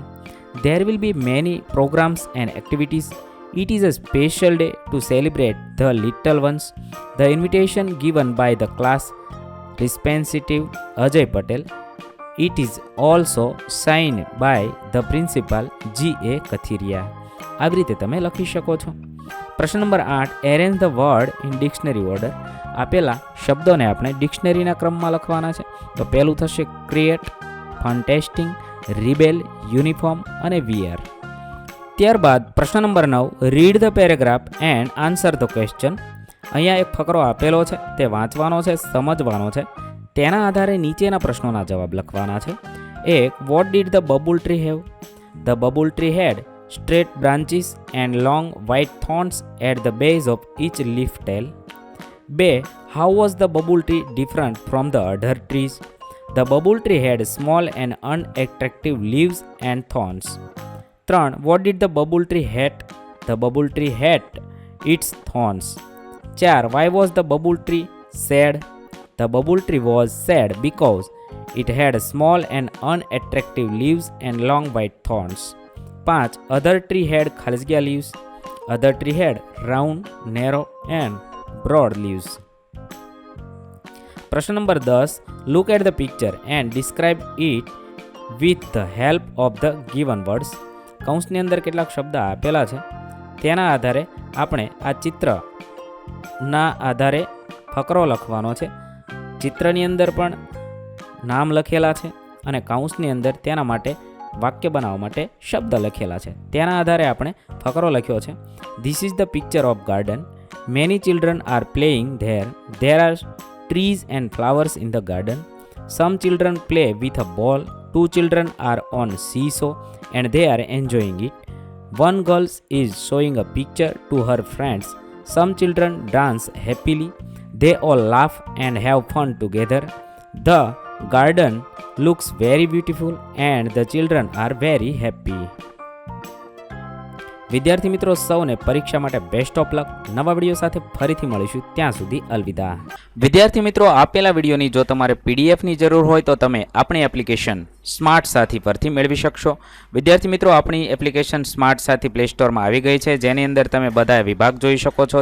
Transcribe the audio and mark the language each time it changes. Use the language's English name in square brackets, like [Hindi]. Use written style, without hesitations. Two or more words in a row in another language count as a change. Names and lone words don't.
[English] There will be many programs and activities. It is a special day to celebrate the little ones. The invitation given by the class representative Ajay Patel. It is also signed by the principal G.A. Kathiria. [Gujarati] આવી રીતે તમે લખી શકો છો. પ્રશ્ન નંબર [English] 8, Arrange the word in dictionary order. [Gujarati] આપેલા શબ્દોને આપણે ડિક્શનરીના ક્રમમાં લખવાના છે. તો પહેલું થશે ક્રિએટ, ફન્ટેસ્ટિંગ, રિબેલ, યુનિફોર્મ અને વિયર. ત્યારબાદ પ્રશ્ન નંબર [English] 9, read the paragraph and answer the question. [Gujarati] અહીંયા એક ફકરો આપેલો છે, તે વાંચવાનો છે, સમજવાનો છે. તેના આધારે નીચેના પ્રશ્નોના જવાબ લખવાના છે. [English] 1, What did the babul tree have? The babul tree had straight branches and long white thorns at the base of each leaf tail. B. How was the bubble tree different from the other trees? The bubble tree had small and unattractive leaves and thorns. 3. What did the bubble tree hate? The bubble tree hate its thorns. 4. Why was the bubble tree sad? The bubble tree was sad because it had small and unattractive leaves and long white thorns. 5. Other tree had khalsgia leaves. Other tree had round, narrow and broad leaves. [Gujarati] પ્રશ્ન નંબર 10, [English] look at the picture and describe it with the help of the given words. [Gujarati] કૌંસની અંદર કેટલાક શબ્દ આપેલા છે, તેના આધારે આપણે આ ચિત્રના આધારે ફકરો લખવાનો છે. ચિત્રની અંદર પણ નામ લખેલા છે અને કૌંસની અંદર તેના માટે વાક્ય બનાવવા માટે શબ્દ લખેલા છે. તેના આધારે આપણે ફકરો લખ્યો છે. [English] This is the picture of garden. Many children are playing there. There are trees and flowers in the garden. Some children play with a ball. 2 children are on seesaw and they are enjoying it. 1 girl is showing a picture to her friends. Some children dance happily. They all laugh and have fun together. The garden looks very beautiful and the children are very happy. [Gujarati] વિદ્યાર્થી મિત્રો, સૌને પરીક્ષા માટે [English] best of luck. [Gujarati] નવા વિડીયો સાથે ફરીથી મળીશું. ત્યાં સુધી અલવિદા. વિદ્યાર્થી મિત્રો, આપેલા વિડીયોની જો તમારે પીડીએફની જરૂર હોય તો તમે આપણી એપ્લિકેશન સ્માર્ટ સાથી પરથી મેળવી શકશો. વિદ્યાર્થી મિત્રો, આપણી એપ્લિકેશન સ્માર્ટ સાથી પ્લે સ્ટોરમાં આવી ગઈ છે, જેની અંદર તમે બધા વિભાગ જોઈ શકો છો.